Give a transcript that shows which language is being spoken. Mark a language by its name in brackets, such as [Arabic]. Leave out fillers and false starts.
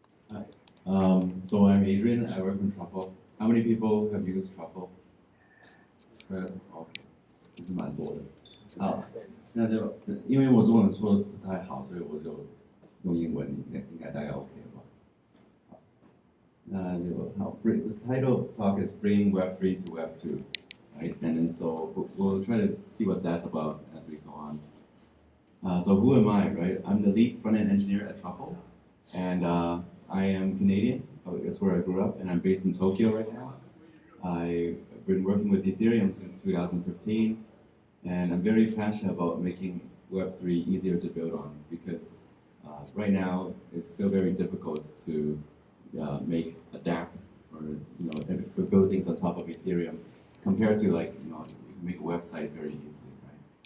[English] Hi. So I'm Adrian. I work in Truffle. How many people have used Truffle? [Chinese] OK， 其实蛮多的。好，那就因为我中文说的不太好，所以我就用英文，应该大概 OK 吧。好，那就好。 [English] This title of this talk is bringing Web3 to Web2, right? And then so we'll try to see what that's about as we go on. So who am I, right? I'm the lead front-end engineer at Truffle, and I am Canadian. That's where I grew up, and I'm based in Tokyo right now. I've been working with Ethereum since 2015, and I'm very passionate about making Web3 easier to build on because right now it's still very difficult to make a dApp or build things on top of Ethereum compared to you can make a website very easily, right?